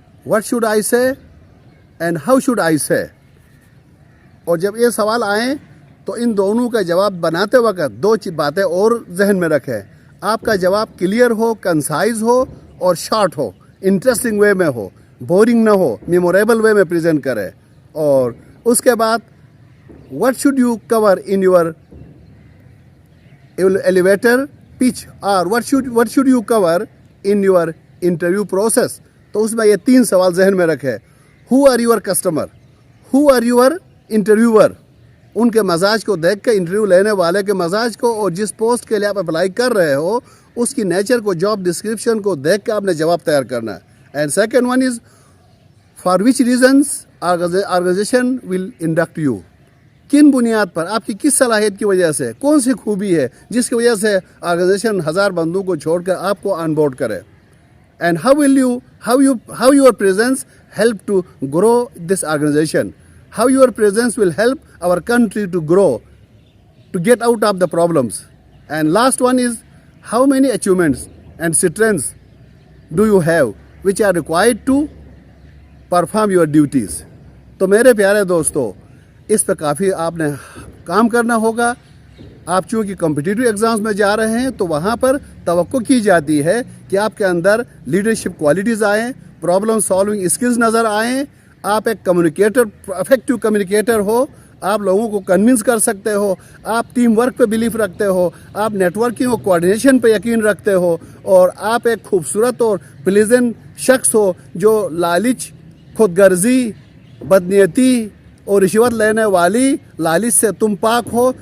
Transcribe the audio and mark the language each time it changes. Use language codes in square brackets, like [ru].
[en] What should I say and how should I say. [ur] اور جب یہ سوال آئیں تو ان دونوں کا جواب بناتے وقت 2 باتیں اور ذہن میں رکھیں۔ آپ کا جواب کلیئر ہو، کنسائز ہو اور شارٹ ہو، انٹرسٹنگ وے میں ہو، بورنگ نہ ہو، میموریبل وے میں پریزنٹ کرے. اور اس کے بعد [en] what should you cover in your elevator pitch or what should you cover in your interview process. [ur] تو اس میں یہ 3 سوال ذہن میں رکھے. [en] who are your customer, who are your interviewer. [ur] ان کے مزاج کو دیکھ کے، انٹرویو لینے والے کے مزاج کو، اور جس پوسٹ کے لیے آپ اپلائی کر رہے ہو اس کی نیچر کو، جاب ڈسکرپشن کو دیکھ کے آپ نے جواب تیار کرنا ہے. [en] And second one is for which reasons organization will induct you. [ur] کن بنیاد پر، آپ کی کس صلاحیت کی وجہ سے، کون سی خوبی ہے جس کی وجہ سے آرگنائزیشن 1000 بندوں کو چھوڑ کر آپ کو آن بورڈ کرے. [en] And how your presence help to grow this organization, how your presence will help our country to grow, to get out of the problems. And last one is how many achievements and strengths do you have which are required to perform your duties. [ur] تو میرے پیارے دوستو، اس پہ کافی آپ نے کام کرنا ہوگا. آپ چونکہ کمپٹیٹیو ایگزامز میں جا رہے ہیں تو وہاں پر توقع کی جاتی ہے کہ آپ کے اندر لیڈرشپ کوالٹیز آئیں، پرابلم سالونگ اسکلز نظر آئیں، آپ ایک کمیونیکیٹر، افیکٹو کمیونیکیٹر ہو، آپ لوگوں کو کنونس کر سکتے ہو، آپ ٹیم ورک پہ بلیف رکھتے ہو، آپ نیٹ ورکنگ اور کوآرڈینیشن پہ یقین رکھتے ہو، اور آپ ایک خوبصورت اور پلیزنٹ شخص ہو جو لالچ، خود غرضی، بدنیتی اور رشوت لینے والی لالچ سے تم پاک ہو.